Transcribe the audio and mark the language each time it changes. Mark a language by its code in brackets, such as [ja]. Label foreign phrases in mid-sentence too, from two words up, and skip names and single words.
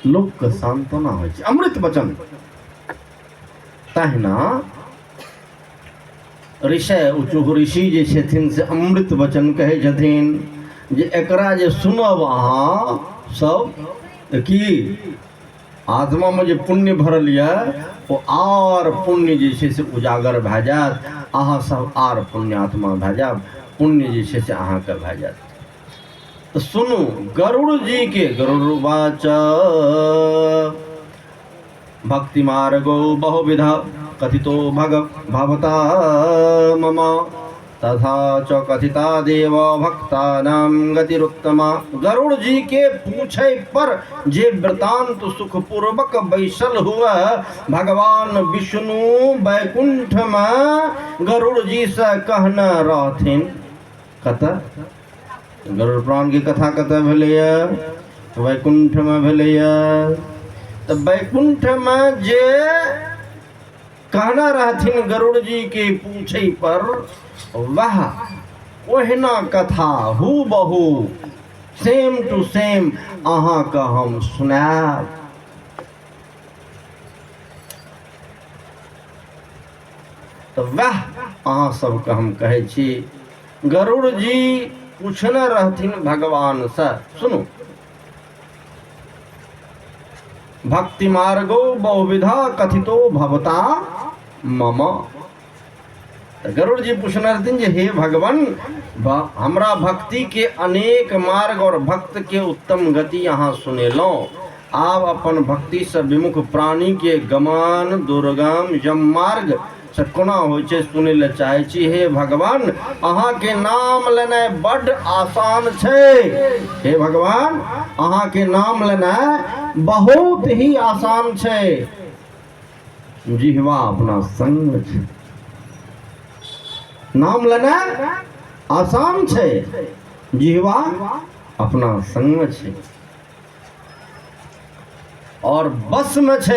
[mai] लोक के सांत्वना होइ छै अमृत वचन। तहिना ऋषि उचु ऋषि जे छथिन से अमृत वचन कहै छथिन जे एकरा जे सुनब अहाँ सब, की आत्मा में जे पुण्य भरल यऽ ओ आर पुण्य जे छै से उजागर भए जायत। अहाँ सब आर पुण्यात्मा भए जायब, पुण्य जे छै से अहाँके भए जायत। तऽ सुनू गरुड़ जी के, [sa] गरुड़वाच भक्ति मार्गो बहुविधा कथितो भगवता मम तथा च कथिता देव भक्तानां गतिरुत्तमा। [mai] गरुड़ जी के पूछे पर जे वृतांत सुख पूर्वक बैसल हुआ भगवान विष्णु बैकुंठ में गरुड़ जी से कहने रहथिन। कतऽ गरुड़ पुराण की कथा कतऽ भेलैया, वैकुंठ में भेलैया। तो बैकुंठ में जे कहना रहथिन गरुड़ जी के पूछे पर, वह ओहिना कथा हूबहू [en] same to same [mai] अहाँ का हम सुनाब। तो वह अहाँ सबके हम कहै छी। गरुड़ जी पूछने रहथिन भगवान से, सुनो, [sa] भक्ति मार्गो बहुविधा कथितो भवता मम। [mai] गरुड़ जी पूछने रहथिन जे हे भगवान, हमरा भक्ति के अनेक मार्ग और भक्त के उत्तम गति यहाँ सुनेलौं। आब अपन भक्ति से विमुख प्राणी के गमन दुर्गम यम मार्ग से कोना होइ छै सुनै ले चाहै छी। हे भगवान, अहाँ के नाम लेनाइ बड्ड आसान छै। हे भगवान, अहाँ के नाम लेनाइ बहुत ही आसान छै। जिह्वा अपना संग छै, नाम लेना आसान छै, जिह्वा अपना संग छै और बस में छै।